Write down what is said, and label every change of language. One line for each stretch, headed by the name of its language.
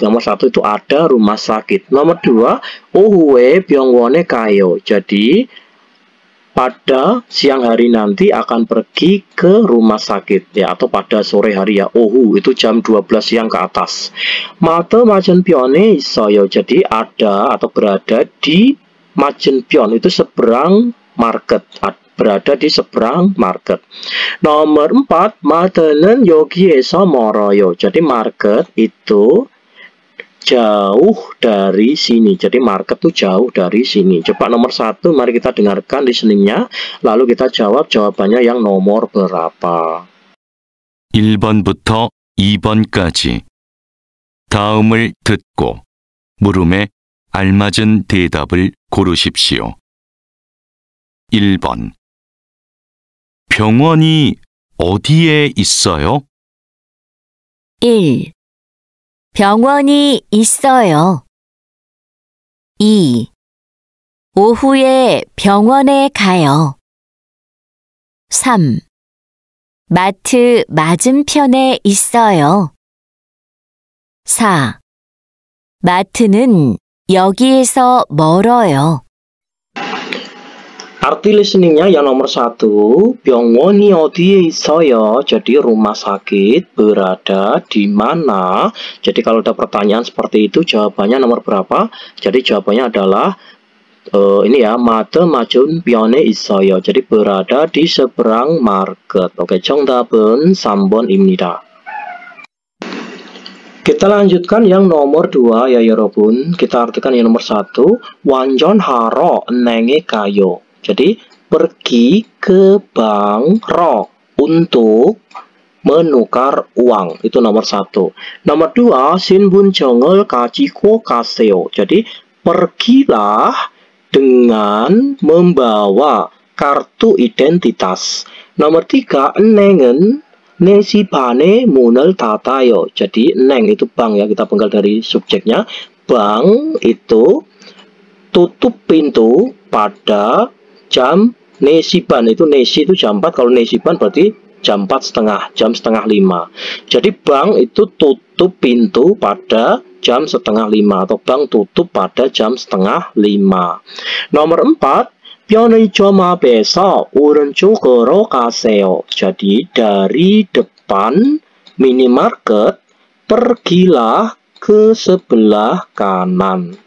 Indonesian: Nomor 1 itu ada rumah sakit.
Korean: Nomor 2, 오후에 병원에 가요.
Indonesian: Jadi pada siang hari nanti akan pergi ke rumah sakit ya, atau pada sore hari ya. 오후 itu jam 12 siang ke atas.
Korean: 마트 맞은편에 있어요.
Indonesian: Jadi ada atau berada di 맞은편 itu seberang market. Berada di seberang market.
Korean: Nomor 4, 마트는 여기에서 멀어요.
Indonesian: Jadi market itu jauh dari sini. Jadi market itu jauh dari sini. Coba nomor 1, mari kita dengarkan listeningnya, lalu kita jawab jawabannya yang nomor berapa.
Korean: 1번부터 2번까지 다음을 듣고 물음에 알맞은 대답을 고르십시오. 1번. 병원이 어디에 있어요? 1. 병원이 있어요. 2. 오후에 병원에 가요. 3. 마트 맞은편에 있어요. 4. 마트는 여기에서 멀어요.
Indonesian: Arti listeningnya yang nomor 1,
Korean: 병원이 어디에 있어요?
Indonesian: Jadi rumah sakit berada di mana? Jadi kalau ada pertanyaan seperti itu, jawabannya nomor berapa? Jadi jawabannya adalah ini ya,
Korean: 마트 맞은편에 있어요.
Indonesian: Jadi berada di seberang market.
Korean: Oke, 정답은 3번입니다.
Indonesian: Kita lanjutkan yang nomor 2 ya, Yorobun. Kita artikan yang nomor 1,
Korean: 완전하러 은행에 가요.
Indonesian: Jadi pergi ke bank untuk menukar uang. Itu nomor 1.
Korean: Nomor 2, 신분증을 가지고 가세요.
Indonesian: Jadi pergilah dengan membawa kartu identitas.
Korean: Nomor 3, 은행은 4시 반에 문을 닫아요.
Indonesian: Jadi neng itu bank ya, kita penggal dari subjeknya. Bank itu tutup pintu pada jam 4시 반. Itu 4시 itu jam 4, kalau 4시 반 berarti jam 4:30, jam 4:30. Jadi bank itu tutup pintu pada jam 4:30 atau bank tutup pada jam 4:30.
Korean: Nomor 4, 편의점 앞에서 오른쪽으로 가세요.
Indonesian: Jadi dari depan minimarket pergilah ke sebelah kanan.